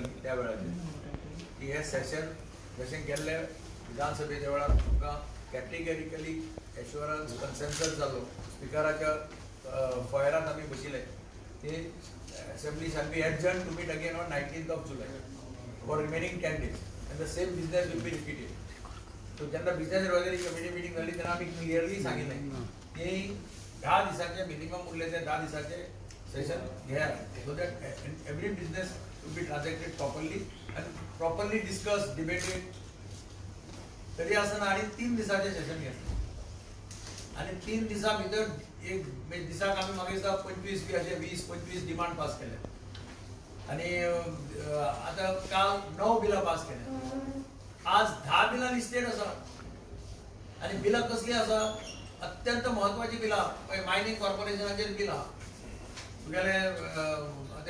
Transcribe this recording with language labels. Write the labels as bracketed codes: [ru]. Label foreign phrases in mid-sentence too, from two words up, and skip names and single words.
[kok] त्या वेळाचेर की हे सेशन जशें केल्ले विधानसभेच्या वेळार तुमकां [en] categorically assurance consensus [kok] जालो स्पिकराच्या फॉयरांत आमी बशिल्ले की [en] assembly shall be adjourn to meet again on 19th July for remaining 10 days and the same business will be repeated. [kok] So जेन्ना [en] business advisory committee meeting [kok] जाली तेन्ना आमी क्लियरली सांगिल्लें की 10 दिसांचे मिनिमम उरले ते 10 दिसांचे सेशन घेयात [en] so that every business will be transacted properly and properly discussed, debated. [kok] तरी आसतना आणि 3 दिसांचे सेशन घेतले आणि 3 दिसां भितर एक दिसाक आमी म्हाका दिसता 25 बी अशे 20-25 डिमांड पास केले आणि आता काल 9 बिलां पास केले. आज 10 बिलां लिस्टेड आसा आणि बिलां कसली आसा अत्यंत महत्वाची बिलां मायनिंग कॉर्पोरेशनाचेर बिल आहा तुगेले